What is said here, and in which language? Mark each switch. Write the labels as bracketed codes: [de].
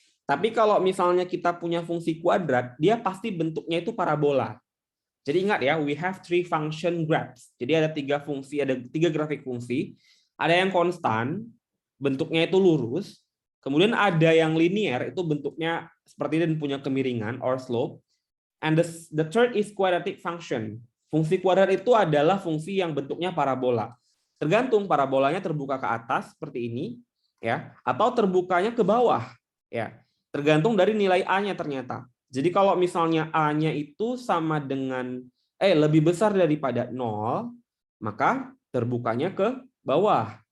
[id] Tapi kalau misalnya kita punya fungsi kuadrat, dia pasti bentuknya itu parabola. Jadi ingat ya, [en] we have 3 function graphs. [id] Jadi ada 3 fungsi, ada 3 grafik fungsi. Ada yang konstan, bentuknya itu lurus. Kemudian ada yang linear, itu bentuknya seperti ini dan punya kemiringan or slope. [en] And the third is quadratic function. [id] Fungsi kuadrat itu adalah fungsi yang bentuknya parabola. Tergantung parabolanya terbuka ke atas seperti ini, ya, atau terbukanya ke bawah, ya. Tergantung dari nilai A-nya ternyata. Jadi kalau misalnya A-nya itu sama dengan lebih besar daripada 0, maka terbukanya ke bawah.